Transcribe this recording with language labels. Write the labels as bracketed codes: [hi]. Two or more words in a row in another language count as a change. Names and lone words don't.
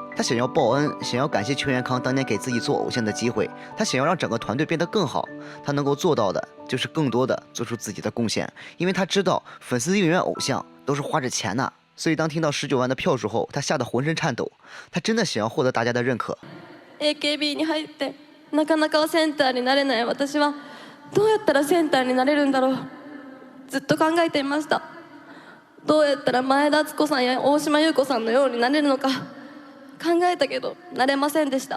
[zh] 他想要报恩，想要感谢邱元康当年给自己做偶像的机会，他想要让整个团队变得更好。他能够做到的就是更多的做出自己的贡献，因为他知道粉丝应援偶像都是花着钱的。所以当听到19万的票数后，他吓得浑身颤抖。他真的想要获得大家的认可。 [ja] AKB に入ってなかなかセンターになれない私はどうやったらセンターになれるんだろう。ずっと考えていました。どうやったら前田敦子さんや大島優子さんのようになれるのか。考えたけどなれませんでした。